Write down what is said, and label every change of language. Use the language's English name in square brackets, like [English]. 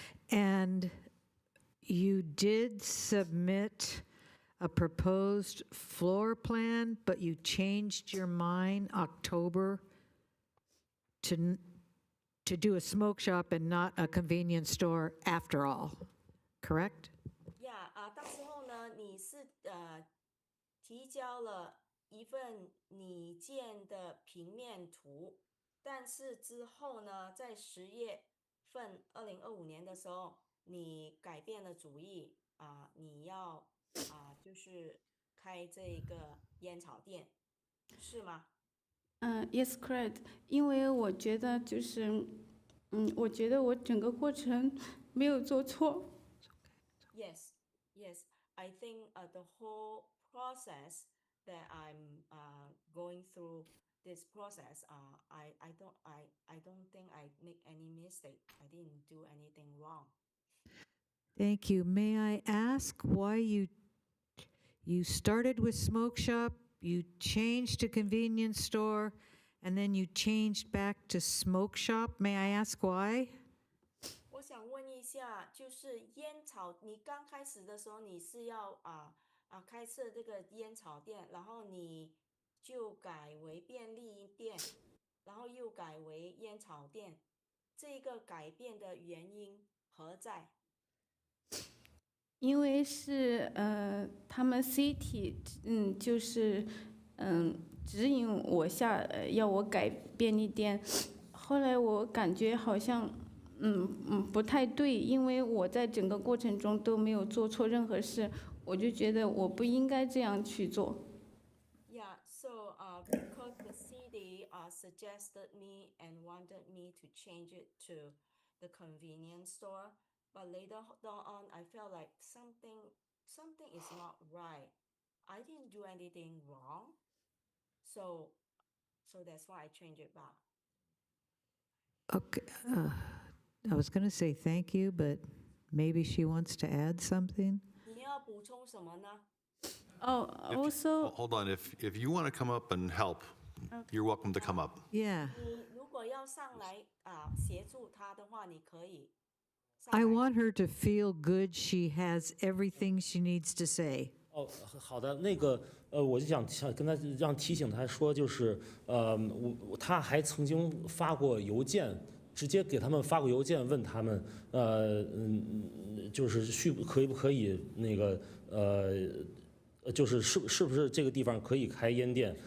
[English] And you did submit a proposed floor plan, but you changed your mind October to do a smoke shop and not a convenience store after all, correct? [Chinese] 到时候呢，你是提交了一份拟建的平面图，但是之后呢，在10月份2025年的时候，你改变了主意你要就是开这个烟草店，是吗？ [English] Yes, correct. [Chinese] 因为我觉得就是，我觉得我整个过程没有做错。 [English] Yes, I think the whole process that I'm going through this process, I don't think I make any mistake. I didn't do anything wrong. Thank you. May I ask why you started with smoke shop, you changed to convenience store, and then you changed back to smoke shop? May I ask why? [Chinese] 我想问一下，就是烟草，你刚开始的时候你是要开设这个烟草店，然后你就改为便利店，然后又改为烟草店，这个改变的原因何在？因为是他们 City 就是指引我要我改便利店，后来我感觉好像不太对，因为我在整个过程中都没有做错任何事，我就觉得我不应该这样去做。 [English] Yeah, so because the city suggested me and wanted me to change it to the convenience store, but later on I felt like something is not right. I didn't do anything wrong, so that's why I changed it back. Okay. I was going to say thank you, but maybe she wants to add something. [Chinese] 你要补充什么呢？ [English] Oh, also Hold on, if you want to come up and help, you're welcome to come up. Yeah. [Chinese] 你如果要上来协助他的话，你可以上 [English] I [Chinese] 来。 [English] want her to feel good she has everything she needs to say. [Chinese] 好的，那个我就想跟他提醒他说，就是他还曾经发过邮件，直接给他们发过邮件，问他们就是可不可以那个就是是不是这个地方可以开烟店？